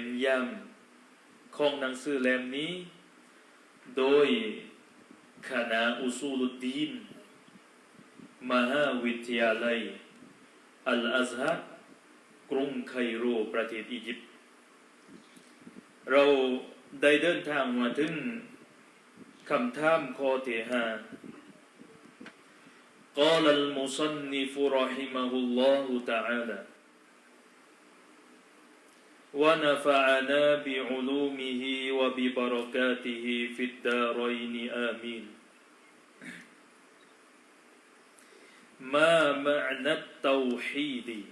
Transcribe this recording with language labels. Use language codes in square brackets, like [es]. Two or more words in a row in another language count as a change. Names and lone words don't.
[th] ยำของหนังสือเล่มนี้โดยคณะอุซูลุดดีนมหาวิทยาลัยอัลอัซฮัรกรุงไคโรประเทศอียิปต์เราได้เดินทางมาถึงคำถามข้อที่5 [ar] قال المصنف رحمه الله تعالى ونفعنا بعلومه وببركاته في الدارين آمين ما معنى التوحيد